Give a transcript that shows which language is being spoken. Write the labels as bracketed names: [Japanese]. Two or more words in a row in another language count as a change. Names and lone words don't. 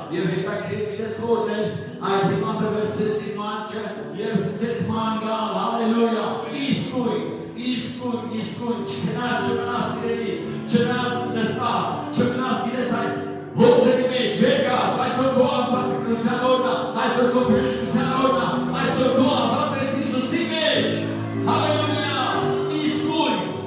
[Swedish] Jag vet att det är svårt. Jag vet att det är svårt. Jag vet att det är svårt. Hallelujah. [Armenian] Իսկույն, չգնաս իրենից, չգնաս նստած, չգնաս իրես այդ հոգսերի մեջ, երկած, այսօր քո ազատության օրն է, այսօր քո բժշկության օրն է, այսօր քո ազատ ես Հիսուսի մեջ, հալելույա, իսկույն,